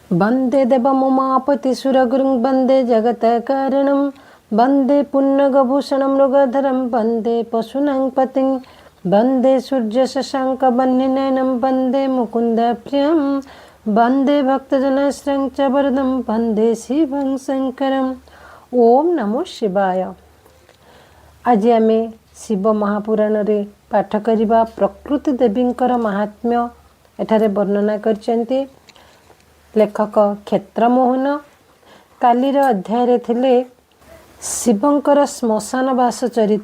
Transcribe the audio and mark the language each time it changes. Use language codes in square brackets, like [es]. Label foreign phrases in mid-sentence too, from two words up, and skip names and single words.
[sa] वंदे देवमुमापति सुरगुरुं वंदे जगत कारणं वंदे पुण्यगभूषणं मृगधरं वंदे पशूनां पतिं वंदे सूर्य शशांक वह्निनयनं वंदे मुकुंद प्रियं वंदे भक्तजनाश्रयं च वरदं वंदे शिवं शंकरं। ओम नमो शिवाय। [or] ଆଜି ଆମେ ଶିବ ମହାପୁରାଣରେ ପାଠ କରିବା ପ୍ରକୃତି ଦେବୀଙ୍କର ମାହାତ୍ମ୍ୟ ଏଠାରେ ବର୍ଣ୍ଣନା କରଚନ୍ତି ଲେଖକ କ୍ଷେତ୍ରମୋହନ। କାଲିର ଅଧ୍ୟାୟ ଥିଲେ ଶିବଙ୍କର ଶ୍ମଶାନ ବାସ ଚରିତ।